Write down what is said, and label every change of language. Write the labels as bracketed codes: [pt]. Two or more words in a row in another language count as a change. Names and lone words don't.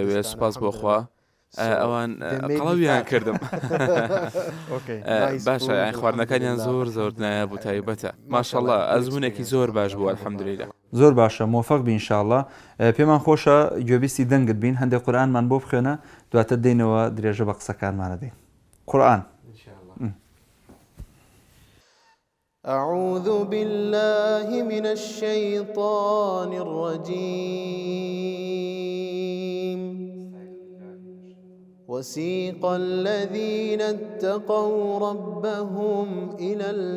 [ckb] سوپاس بۆ خوا ئەوان قەڵەویان کردم باشە یان خواردنەکانیان زۆر نایە بوو تایبەتە ماشەڵڵا ئەزمونێکی زۆر باش بوو الحەمدوللیلا زۆر باشە مۆفەق بی ئینشاءڵڵا پێمان خۆشە گوێبیستی دەنگت بین هەندێک قورئانمان بۆ بخوێنە دواتر دێنەوە درێژە بە قسەکانمانە دێن قورئان [ar] أعوذ بالله من الشيطان الرجيم وسيق الذين اتقوا ربهم إلى